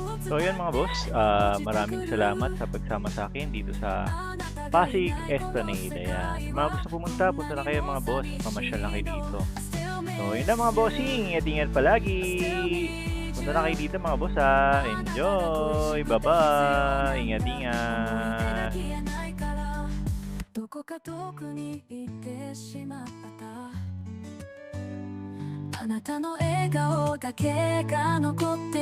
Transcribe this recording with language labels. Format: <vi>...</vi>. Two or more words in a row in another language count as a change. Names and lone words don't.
<tl>So yun mga boss, maraming salamat sa pagsama sa akin dito sa Pasig Esplanade. Ayan. Sa mga gusto pumunta, punta na kayo mga boss. Mamasyal na kayo dito. So yun na mga bossing, ingat-ingat palagi. Punta na kayo dito mga boss ha. Enjoy! Bye-bye! Ingat-ingat!</tl> <ja>どこか遠くに行ってしまったあなたの笑顔だけが残</ja>